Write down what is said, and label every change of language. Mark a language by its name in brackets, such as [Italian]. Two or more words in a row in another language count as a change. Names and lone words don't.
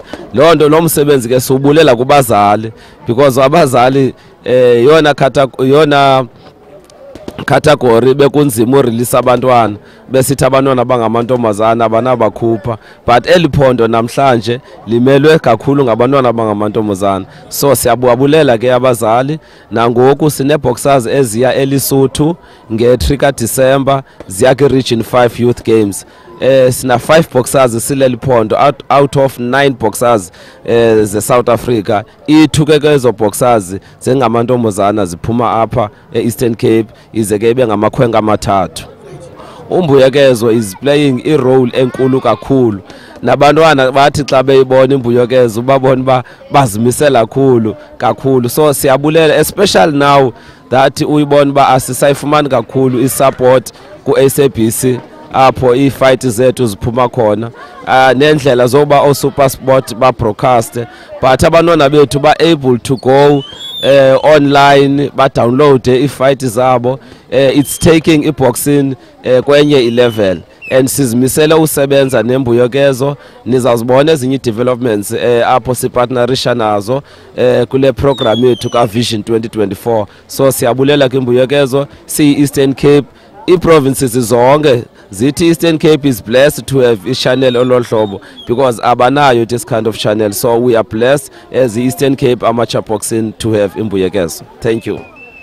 [Xhosa] Loo nto lo msebenzi ke siwubulela kubazali because abazali yona category bekunzima urelease abantwana besithi abantwana bangamantombazana abanabakhupha, but eliphondo namhlanje limelwe kakhulu ngabantwana bangamantombazana. So siyabulela ke abazali. Nangoku sine-boxers eziya eLesotho nge-3 December ziya ki-Region 5 Youth Games. Sina 5 boxers sileli phondo [English] out of 9 boxers [Xhosa] ze-South Africa. Ithuke ke ezo boxers zengamantombazana ziphuma apha e-Eastern Cape ize ke ibe ngamakhwenka amathathu. Umbuyekezo [English] is playing [Xhosa] i-role enkulu kakhulu. Nabantwana bathi xa beyibona imbuyekezo babona ba bazimisela kakhulu. So siyabulela [English] especially now that [Xhosa] uyibona ba asisayifumani kakhulu i-support ku-SABC apho i-fight zethu ziphuma khona, nendlela zoba o-SuperSport ba-broadcast, but abantwana bethu [English] ba-able to go online [Xhosa] ba-download i-fight zabo. [English] It's taking [Xhosa] i-boxing kwenye i-level, and sizimisele usebenza nembuyekezo. Nizazibona ezinye i-developments apho sipartnerisha nazo kule program yethu ka-Vision 2024. So siyabulela kwimbuyekezo, siyi-Eastern Cape i-provinces zonke zithi [English] Eastern Cape is blessed to have [Xhosa] i-channel ollohlobo [English] because abanayo this kind of channel, so we are blessed as the Eastern Cape Amateur Boxing to have imbuyekezo. Thank you.